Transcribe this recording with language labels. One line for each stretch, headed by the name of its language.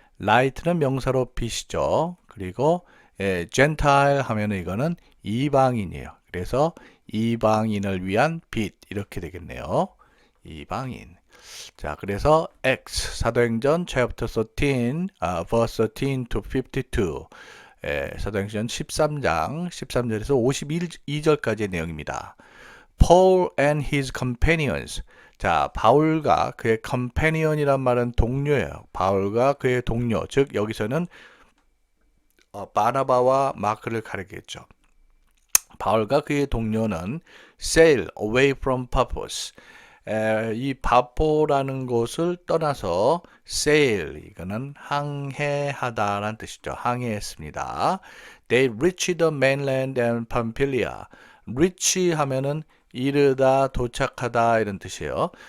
Korean: light는 명사로 빛이죠. 그리고 Gentile 하면 이거는 이방인이에요. 그래서 이방인을 위한 빛 이렇게 되겠네요. 이방인. 자, 그래서
English: Acts
Korean: 사도행전
English: chapter 13, verse 13 to 52.
Korean: 사도행전 13장 13절에서 52절까지의 내용입니다.
English: Paul and his companions.
Korean: 자, 바울과 그의 companion이란 말은 동료예요. 바울과 그의 동료. 즉 여기서는 바나바와 마크를 가리겠죠. 바울과 그의 동료는
English: sail away from Paphos.
Korean: 이 바포라는 곳을 떠나서 sail, 이거는 항해하다라는 뜻이죠. 항해했습니다.
English: They reached the mainland and Pamphylia.
Korean: reach 하면은 이르다, 도착하다 이런 뜻이에요.